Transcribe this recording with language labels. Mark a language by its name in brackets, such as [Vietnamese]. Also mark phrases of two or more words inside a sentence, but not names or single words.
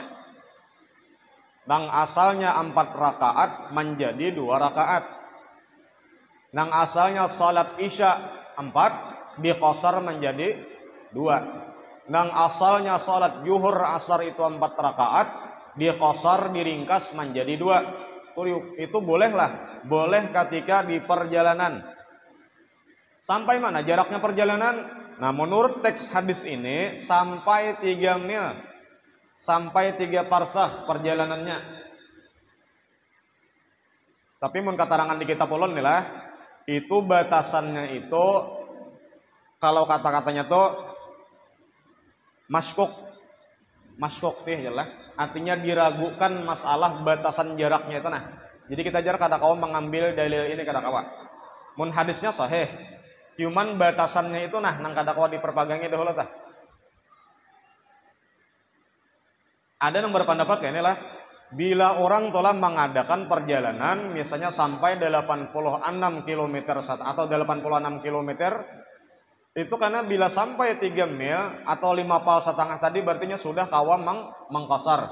[Indonesian] Nang asalnya 4 rakaat menjadi 2 rakaat. Nang asalnya salat Isya 4 diqasar menjadi 2. Nang asalnya salat Zuhur Asar itu 4 rakaat diqasar diringkas menjadi 2. Itu bolehlah, boleh ketika di perjalanan. Sampai mana jaraknya perjalanan? Nah, menurut teks hadis ini sampai 3 mil, sampai 3 parsah perjalanannya. [Banjar] Tapi mun katarangan di kitab ulun nih lah, itu batasannya itu kalau kata-katanya tuh [Arabic] مشكوك فيه [Banjar] jelas, artinya diragukan masalah batasan jaraknya itu. Nah, jadi kita jarak kada kawa mengambil dalil ini kada kawa. Mun hadisnya sahih, cuman batasannya itu nah nang kada kawa diperpagangi dahulu tah. [Indonesian] Ada yang berpendapat kayak inilah, bila orang telah mengadakan perjalanan misalnya sampai 86 km atau 86 km, itu karena bila sampai 3 mil atau 5 pal setengah tadi berarti sudah kawa mengqasar.